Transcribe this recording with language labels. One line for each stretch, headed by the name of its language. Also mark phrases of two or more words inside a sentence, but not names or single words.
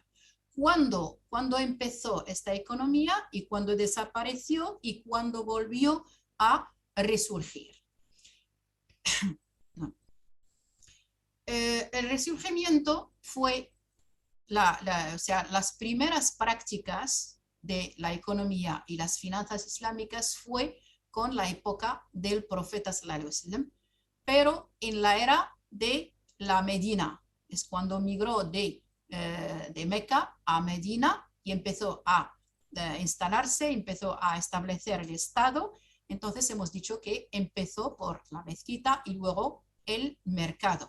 Spanish: ¿Cuándo empezó esta economía y cuándo desapareció y cuándo volvió a resurgir? No. El resurgimiento fue o sea, las primeras prácticas de la economía y las finanzas islámicas fue con la época del profeta
Arabic: صلى الله عليه وسلم,
Spanish: pero en la era de la Medina, es cuando migró de Meca a Medina y empezó a instalarse, empezó a establecer el Estado. Entonces hemos dicho que empezó por la mezquita y luego el mercado.